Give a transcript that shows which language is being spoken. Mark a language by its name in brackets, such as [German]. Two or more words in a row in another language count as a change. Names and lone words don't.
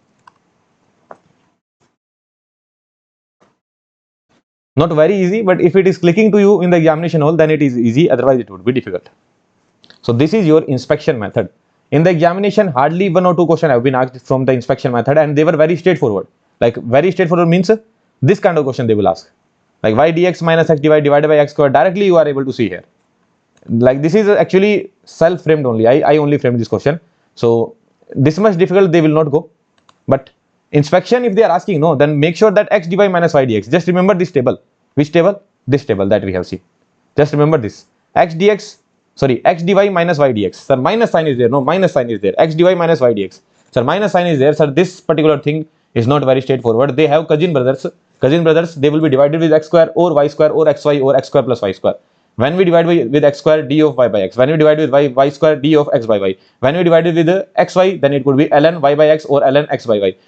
[English] Not very easy, but if it is clicking to you in the examination hall, then it is easy. Otherwise, it would be difficult. So this is your inspection method. In the examination, hardly 1 or 2 questions have been asked from the inspection method, and they were very straightforward. Like very straightforward means this kind of question they will ask. Like y dx minus x dy divided by x square. Directly you are able to see here. Like this is actually self-framed only. I only framed this question. So this much difficult they will not go. But inspection, if they are asking, no, then make sure that x dy minus y dx. Just remember this table. Which table? This table that we have seen. Just remember this. X dx sorry, x dy minus y dx. Sir, minus sign is there. No, minus sign is there. X dy minus y dx. Sir, minus sign is there. Sir, this particular thing is not very straightforward. They have cousin brothers. Cousin brothers, they will be divided with x square or y square or xy or x square plus y square. When we divide with x square, d of y by x. When we divide with y square, d of x by y. When we divide with xy, then it could be ln y by x or ln x by y.